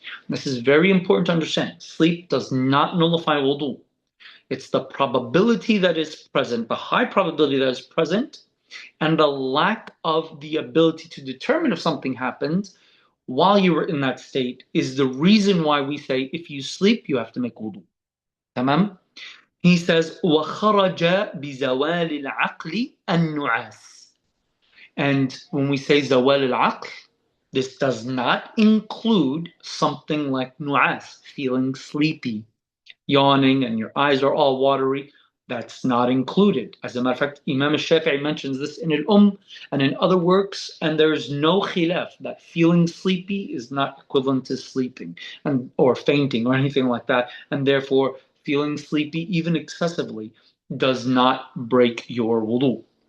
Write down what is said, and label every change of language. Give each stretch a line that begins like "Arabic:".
English: This is very important to understand. Sleep does not nullify wudu. It's the probability that is present, the high probability that is present, and the lack of the ability to determine if something happened while you were in that state is the reason why we say if you sleep, you have to make wudu.
Arabic: Tamam?
English: He says,
Arabic: وَخَرَجَ بِزَوَالِ الْعَقْلِ النُّعَاسِ.
English: And when we say zawal al-aql, this does not include something like nu'as, feeling sleepy, yawning, and your eyes are all watery. That's not included. As a matter of fact, Imam Shafi'i mentions this in Al and in other works, and there's no khilaf that feeling sleepy is not equivalent to sleeping or fainting or anything like that, and therefore feeling sleepy, even excessively, does not break your wudu.